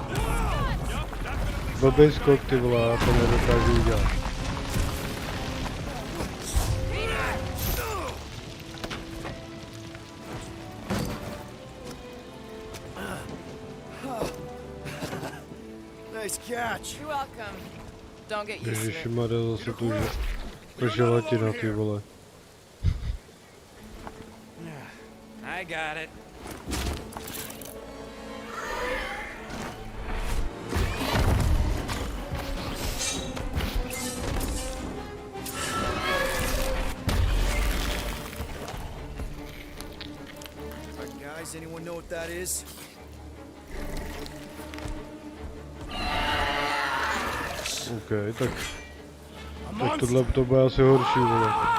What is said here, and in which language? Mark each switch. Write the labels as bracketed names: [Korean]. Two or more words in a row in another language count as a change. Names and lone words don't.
[Czech] Blbej skok, ty vole, já to nedokážu udělat. [English] Nice catch. You're welcome. Don't get used to it. [Czech] Ježišmarja, zase tu želatina, ty vole. [English] I got it. Guys, anyone know what that is? [Czech] OK, tak tohle to bude asi horší, vole.